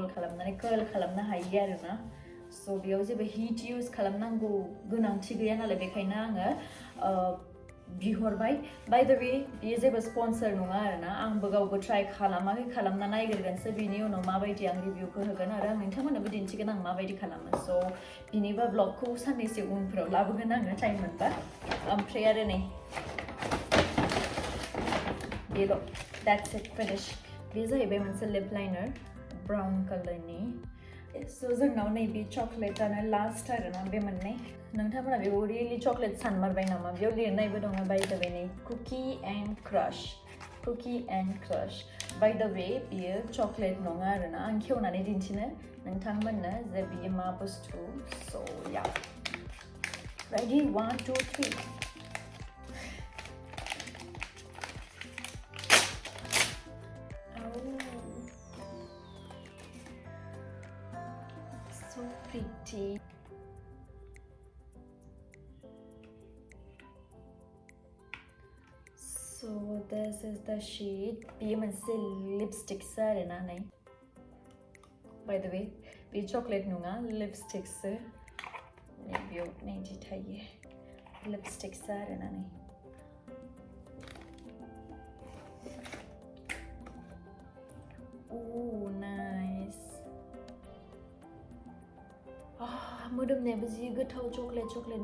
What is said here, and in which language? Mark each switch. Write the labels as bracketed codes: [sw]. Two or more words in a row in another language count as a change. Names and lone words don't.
[brx] खालामनानै कर्ल खालामनो हायो आरोना स' बेयाव जेबो [en] heat use [brx] खालामनांगौ गोनांथि गैया नालाय बेखायनो आङो बिहरबाय [en] by the way [brx] बेयो जेबो स्पन्सर नङा आरोना आंबो गावबो ट्राइ खालामाखै खालामना नायग्रोगोनसो बिनि उनाव माबायदि आं रिभिउखौ होगोन आरो आं नोंथांमोननोबो दिन्थिगोन आं माबायदि खालामो स' बिनिबा ब्लगखौ साननैसो उनफोराव लाबोगोन आङो टाइम मोनबा ओमफ्राय आरो नै बेल' [en] that's it finish [brx] बे जाहैबाय मोनसे [en] lip liner brown colourनि [brx] स' जोंनाव नैबे चकलेटानो लास्ट आरोना बे मोननै नोंथांमोना बेखौ रियेलि चकलेट सानमारबाय नामा बेयाव लिरनायबो दङ [en] by the way [brx] नै [en] cookie and crush by the way [brx] बियो चकलेट नङा आरोना आं खेवनानै दिन्थिनो नोंथांमोननो जे बियो मा बुस्थु स' या रेडि 1 2 3 [en] so pretty so this is the shade बेयो [brx] मोनसे लिपस्टिक्स आरोना नै [en] by the way [brx] बे चकलेट नङा लिपस्टिक्स नै बेयाव नैदि थायो लिपस्टिक्स आरोना नै [en] oh nice [brx] मोदोमनायाबो जि गोथाव चकलेट